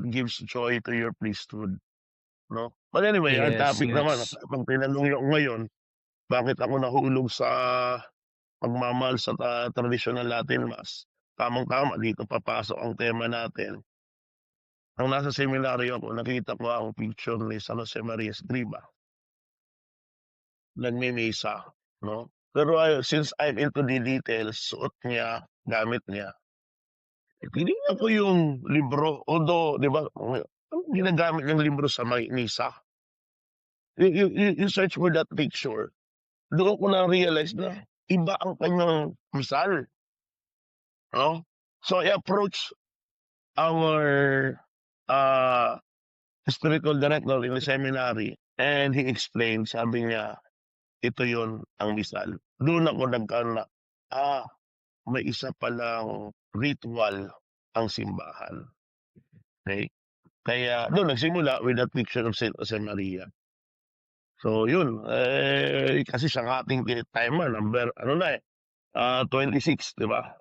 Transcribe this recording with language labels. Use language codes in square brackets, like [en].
[en] It gives joy to your priesthood, no? But anyway, our Yes, [tl] topic naman, [en] yes. [tl] pag tinanong niyo ako ngayon, bakit ako nahulog sa pagmamahal sa traditional Latin Mass? Tamang-tama, dito papasok ang tema natin. Nung nasa seminaryo ako, nakita ko ang picture ni San Jose Maria Escriva. Nagmimisa, no? Pero [en] since I'm into the details, [tl] suot niya, gamit niya, tinignan ko yung libro. Although, di ba, ang ginagamit ng libro sa misa? [en] You search for that picture. [tl] Doon ko na-realize na iba ang kanyang misal. No? [en] So I approach our uh, spiritual director in the seminary and he explained, [tl] sabi niya, ito yon ang misal. Doon ako nagkaroon na, may isa palang ritual ang simbahan. Okay? Kaya doon nagsimula [en] with that picture of Saint Jose Maria. [tl] So yun, kasi siya ang ating timer, number, 26, di ba?